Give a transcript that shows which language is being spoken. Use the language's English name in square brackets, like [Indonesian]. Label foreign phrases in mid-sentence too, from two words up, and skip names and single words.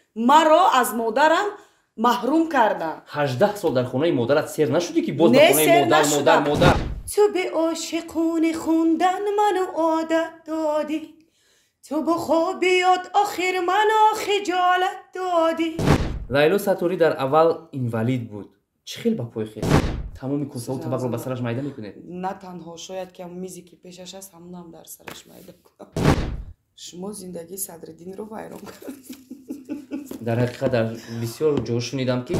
[Tajik] маро аз модарам маҳрум карданд. 18 сол дар хонаи модарат сер нашудӣ ки боз ба Не, хонаи сер модар нашудам. модар [Persian] تو به عاشقونه خوندن منو عادت دادی تو با خوابیات آخر منو خجالت دادی. [Tajik] лайло сатори дар аввал инвалид буд. чӣ хел ба пой хест? тамоми кӯсаву табақро ба сараш майда мекунед? на танҳо шояд ки мизи ки пешаш аст ҳамаам дар сараш майда кунам. шумо зиндагии Садриддинро вайрон кардед. дар ҳақиқат дар бисёр ҷо шунидам ки